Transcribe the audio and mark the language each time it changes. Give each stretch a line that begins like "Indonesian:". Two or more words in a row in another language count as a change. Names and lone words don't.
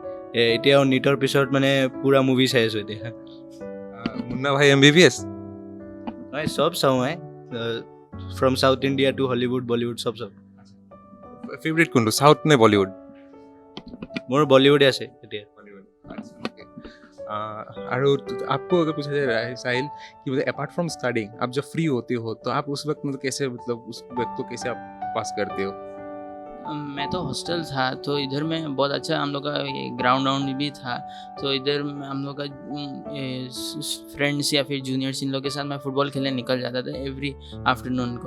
Assamese: এতিয়াও নিটৰ পিছত মানে পূৰা মুভি চাই আছোঁ এতিয়া। মুন্না ভাই MBBS? মই চব চাওঁ মই,
English: from South India to Hollywood Bollywood
Assamese: চব চাওঁ। ফেভৰেট কোনটো, সাউথ নে বলিউড? মোৰ বলিউডে আছে এতিয়া।
Hindi: और आपको अगर पूछा जाए साहिल कि मतलब
English: apart from studying
Hindi: आप जब फ्री होते हो तो आप उस वक्त मतलब कैसे, मतलब उस वक्त को कैसे आप पास करते हो? मैं तो हॉस्टल था तो इधर में बहुत अच्छा हम लोग का ये ग्राउंड वाउंड भी था, तो इधर हम लोग का फ्रेंड्स या फिर जूनियर्स इन लोग के साथ मैं फ़ुटबॉल खेलने निकल जाता था
English: every afternoon
Hindi: को।